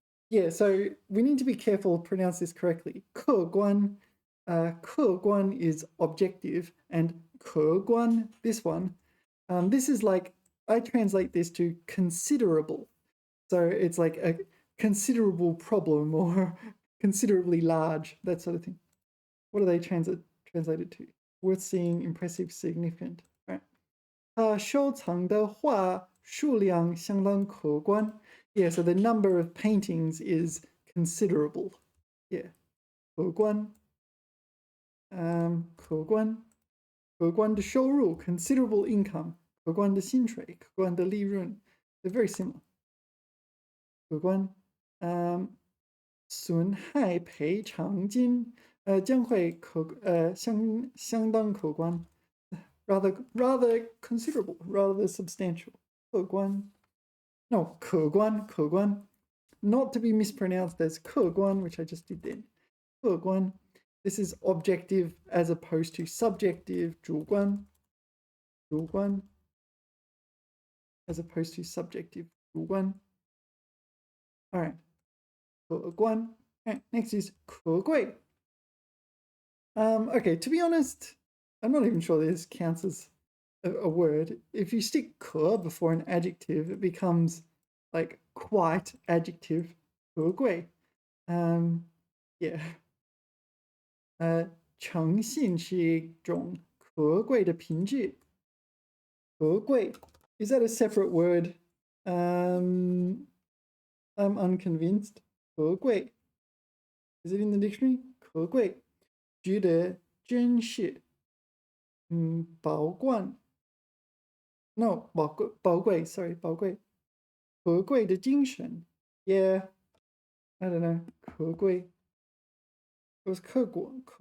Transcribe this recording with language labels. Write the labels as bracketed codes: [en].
[en] Yeah, so we need to be careful to pronounce this correctly. 客观, 客观 is objective, and 客观, this one, this is like, I translate this to considerable. So it's like a considerable problem or considerably large, that sort of thing. What are they translated to? Worth seeing, impressive, significant, right? [zh] 他收藏的画数量相当可观. [en] Yeah, so the number of paintings is considerable. Yeah, 可观. [zh] 可观，可观的收入 [en] considerable income， [zh] 可观的薪水，可观的利润 [en] they're very similar。 [zh] 可观，损害赔偿金将会相当可观 [en] rather considerable, rather substantial。客观 no 可观 not to be mispronounced as 客观 which I just did then。客观 this is objective as opposed to subjective 主观 as opposed to subjective 主观 all right 可观 all right, next is 可贵 okay, to be honest, I'm not even sure this counts as a word. If you stick 可 before an adjective, it becomes like quite adjective. 可贵 yeah. [zh] 诚信是一种可贵的品质。 [en] 可贵 is that a separate word? I'm unconvinced. 可贵 is it in the dictionary? [zh] 可贵觉得珍视宝冠 [en] no 宝贵 sorry [zh] 宝贵可贵的精神 [en] yeah I don't know 可贵 it was 客观